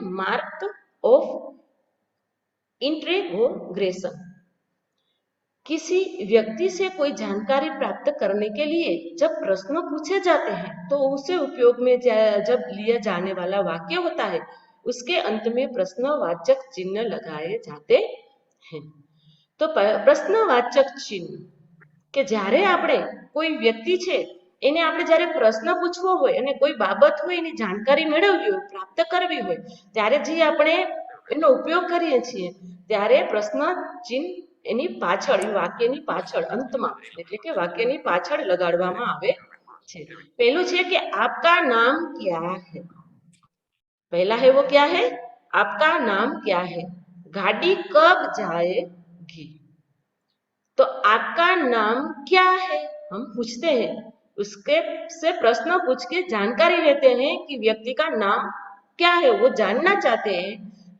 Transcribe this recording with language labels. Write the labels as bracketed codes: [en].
[en] Mark of interrogation. [hi] किसी व्यक्ति से कोई जानकारी प्राप्त करने के लिए जब प्रश्न पूछे जाते हैं तो उसे उपयोग में जब लिया जाने वाला वाक्य होता है उसके अंत में प्रश्नवाचक चिन्ह लगाए जाते हैं। तो प्रश्नवाचक चिन्ह [gu] કે જ્યારે આપણે કોઈ વ્યક્તિ છે એને આપણે જ્યારે પ્રશ્ન પૂછવો હોય અને કોઈ બાબત હોય એની જાણકારી મેળવવી હોય, પ્રાપ્ત કરવી હોય, ત્યારે જે આપણે એનો ઉપયોગ કરીએ છીએ ત્યારે પ્રશ્ન ચિહ્ન એની પાછળ, એ વાક્યની પાછળ અંતમાં એટલે કે વાક્યની પાછળ લગાડવામાં આવે છે। પહેલું છે કે [hi] आपका नाम क्या है। पहला है वो क्या है? आपका नाम क्या है। गाड़ी कब जाएगी। तो आपका नाम क्या है हम पूछते हैं, उसके से प्रश्न पूछ के जानकारी लेते हैं कि व्यक्ति का नाम क्या है, वो जानना चाहते हैं।